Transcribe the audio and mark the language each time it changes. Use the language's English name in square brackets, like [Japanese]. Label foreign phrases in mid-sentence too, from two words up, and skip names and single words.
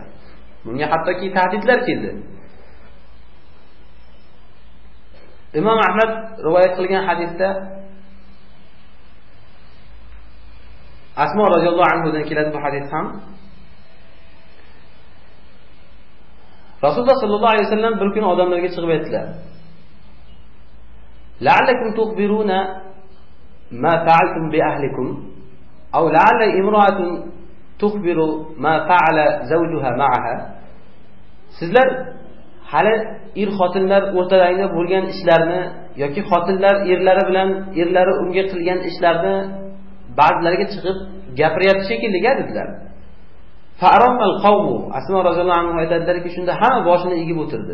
[Uzbek] Bunga hattoki tahdidlar keldi. Imom Ahmad rivoyat qilgan hadisda Asmo roziyallohu anhudan keladi bu hadis ham. Rasululloh [Arabic] صلى الله عليه وسلم [Uzbek] bir kun odamlarga chiqib aytdilar: [Arabic] "لعلكم تخبرون ما فعلتم بأهليكم أو لعل امرأة تخبر ما فعل زوجها معها." [Uzbek] Sizlar hali xotinlar o'rtalarida bo'lgan ishlarni yoki xotinlar erlari unga qilgan ishlarni ba'zilariga chiqib gapiryapti shekilli dedilar. [Arabic] فأرم القوم, [Uzbek] Asmo [Arabic] رضي الله عنه [Uzbek] aytadilarki, shunda hamma boshini egib o'tirdi.